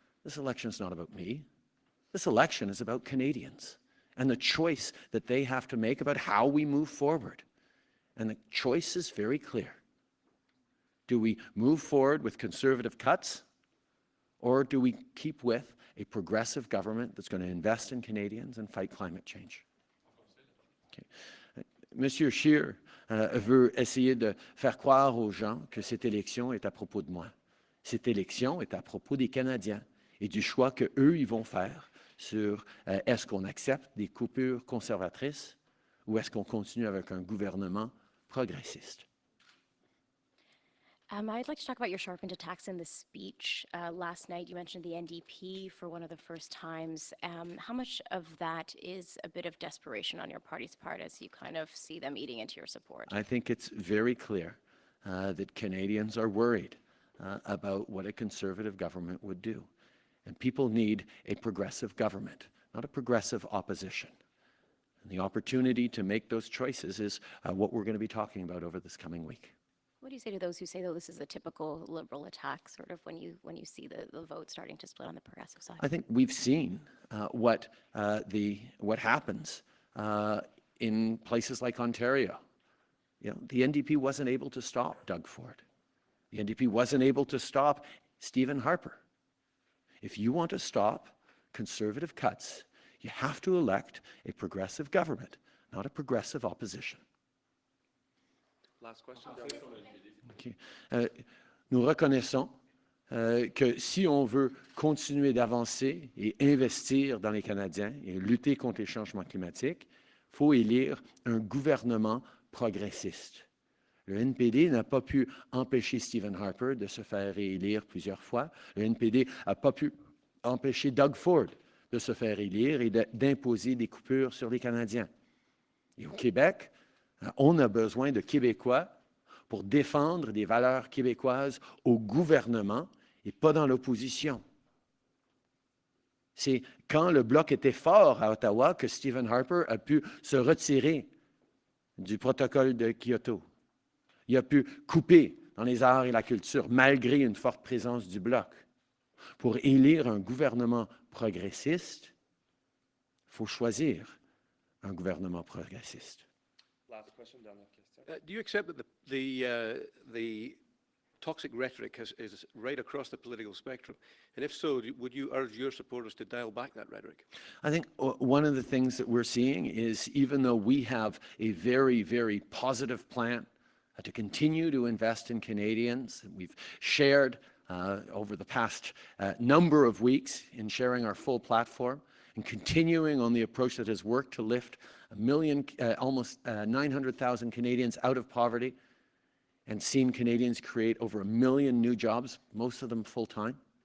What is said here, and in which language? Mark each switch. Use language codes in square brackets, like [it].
[en] This election is not about me. This election is about Canadians and the choice that they have to make about how we move forward. And the choice is very clear. Do we move forward with conservative cuts, or do we keep with a progressive government that's going to invest in Canadians and fight climate change? Okay. [fr] Monsieur Scheer veut essayer de faire croire aux gens que cette élection est à propos de moi. Cette élection est à propos des Canadiens et du choix qu'eux, ils vont faire sur est-ce qu'on accepte des coupures conservatrices ou est-ce qu'on continue avec un gouvernement progressiste. [en] I'd like to talk about your sharpened attacks in the speech. Last night you mentioned the NDP for one of the first times. How much of that is a bit of desperation on your party's part as you kind of see them eating into your support? I think it's very clear that Canadians are worried about what a conservative government would do. And people need a progressive government, not a progressive opposition. And the opportunity to make those choices is what we're going to be talking about over this coming week. What do you say to those who say, though, this is a typical Liberal attack, sort of when you see the vote starting to split on the progressive side? I think we've seen what happens in places like Ontario. You know, the NDP wasn't able to stop Doug Ford. The NDP wasn't able to stop Stephen Harper. If you want to stop conservative cuts, you have to elect a progressive government, not a progressive opposition. Last question. Okay. [fr] Nous reconnaissons que si on veut continuer d'avancer et investir dans les Canadiens et lutter contre les changements climatiques, il faut élire un gouvernement progressiste. Le NPD n'a pas pu empêcher Stephen Harper de se faire réélire plusieurs fois. Le NPD n'a pas pu empêcher Doug Ford de se faire élire et d'imposer des coupures sur les Canadiens. Et au Québec, on a besoin de Québécois pour défendre des valeurs québécoises au gouvernement et pas dans l'opposition. C'est quand le Bloc était fort à Ottawa que Stephen Harper a pu se retirer du protocole de Kyoto. Il a pu couper dans les arts et la culture, malgré une forte présence du Bloc. Pour élire un gouvernement progressiste, il faut choisir un gouvernement progressiste. [en] Last question, [fr] dernière question. [en] Do you accept that the toxic rhetoric is right across the political spectrum? And if so, would you urge your supporters to dial back that rhetoric? I think one of the things that we're seeing is even though we have a very, very positive plan to continue to invest in Canadians, we've shared over the past number of weeks in sharing our full platform and continuing on the approach that has worked to lift almost 900,000 Canadians out of poverty and seen Canadians create over 1 million new jobs, most of them full-time.